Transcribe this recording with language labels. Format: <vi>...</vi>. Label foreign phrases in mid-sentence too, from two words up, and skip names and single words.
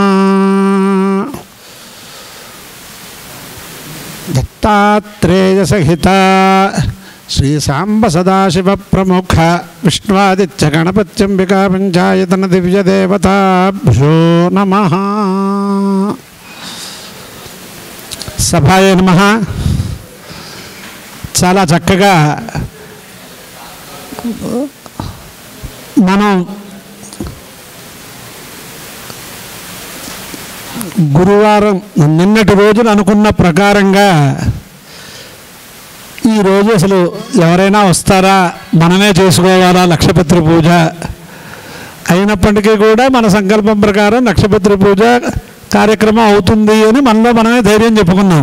<sa>दत्तात्रेय सहिता श्री सांब सदाशिव प्रमुख विष्णुवादित्य गणपत्यंबिका पंचायतन दिव्य देवताभ्यो नमः। सभाय नमः।</sa> <te>చాలా చక్కగా మనం గురువారం నిన్నటి రోజున అనుకున్న ప్రకారంగా ఈరోజు అసలు ఎవరైనా వస్తారా, మనమే చేసుకోవాలా లక్షపత్రి పూజ అయినప్పటికీ కూడా మన సంకల్పం ప్రకారం లక్షపత్రి పూజ కార్యక్రమం అవుతుంది అని మనలో మనమే ధైర్యం చెప్పుకున్నాం.</te>